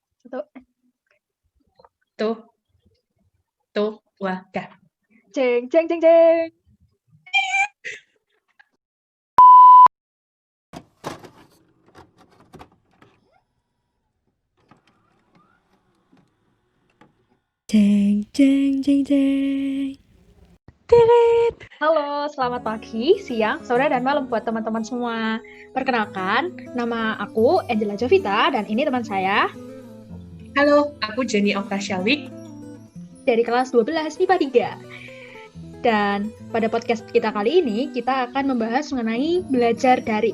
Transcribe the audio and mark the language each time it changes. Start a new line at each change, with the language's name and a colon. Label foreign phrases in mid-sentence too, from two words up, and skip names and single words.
Indonesian: Satu. Tuh, tuh, wah, dah. Jeng, jeng, jeng, jeng. Jeng jeng jeng jeng. Tirit. Halo, selamat pagi, siang, sore, dan malam buat teman-teman semua. Perkenalkan, nama aku Angela Jovita, dan ini teman saya Halo, aku Jenny Oktashalwik. dari kelas 12 MIPA 3. Dan pada podcast kita kali ini, kita akan membahas mengenai belajar daring.